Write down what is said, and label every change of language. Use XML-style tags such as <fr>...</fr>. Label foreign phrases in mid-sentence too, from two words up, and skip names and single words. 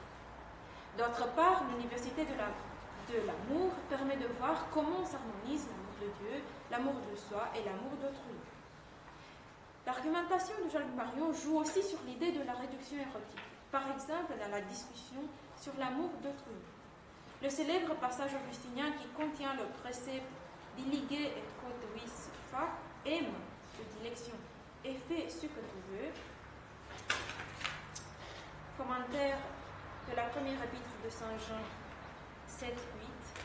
<fr>D'autre part, l'université de l'amour permet de voir comment s'harmonise l'amour de Dieu, l'amour de soi et l'amour d'autrui. L'argumentation de Jean-Luc Marion joue aussi sur l'idée de la réduction érotique, par exemple dans la discussion sur l'amour d'autrui. Le célèbre passage augustinien qui contient le précepte</fr> <la>dilige et quod vis fac,</la> <fr>aime de dilection et fais ce que tu veux. Commentaire de la première épître de Saint Jean 7, 8.</fr>